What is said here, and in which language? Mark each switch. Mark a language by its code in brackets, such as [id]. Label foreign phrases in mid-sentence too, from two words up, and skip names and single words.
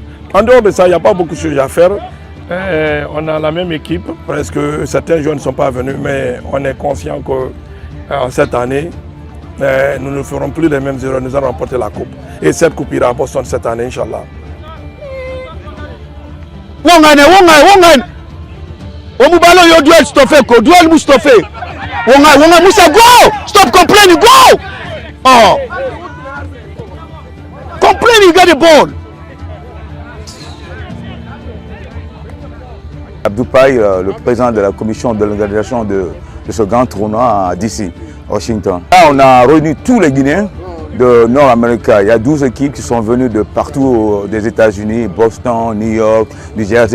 [fr] En dehors de ça, il n'y a pas beaucoup de choses à faire. On a la même équipe, parce que certains joueurs ne sont pas venus, mais on est conscient que cette année, nous ne ferons plus les mêmes erreurs, nous allons remporter la coupe. Et cette coupe ira à Boston cette année, Inch'Allah. Omubalo yo duel stoppé ko duel Mustafa. [en] Wonga Musa go! Stop complaining, go! Oh. Complaining, get the ball. [fr] Abdou Paye, le président de la commission de l'organisation de ce grand tournoi à DC, Washington. Là, on a réuni tous les Guinéens de Nord-Amérique. Il y a 12 équipes qui sont venues de partout des États-Unis, Boston, New York, New Jersey.